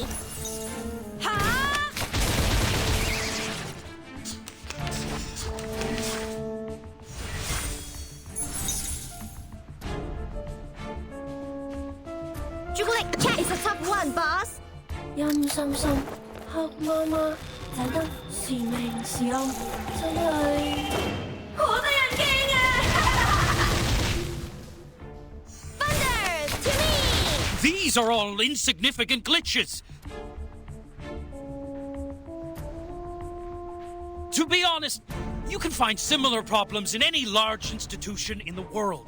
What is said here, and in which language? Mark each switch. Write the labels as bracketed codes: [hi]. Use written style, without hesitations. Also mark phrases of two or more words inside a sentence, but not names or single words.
[yue] 嚇！朱古力 check。 [en] It's a tough one, boss。 [yue] 陰森森，黑媽媽，仔得時明時暗，真係好得人驚啊 [en] ！These are all insignificant glitches. To be honest, you can find similar problems in any large institution in the world.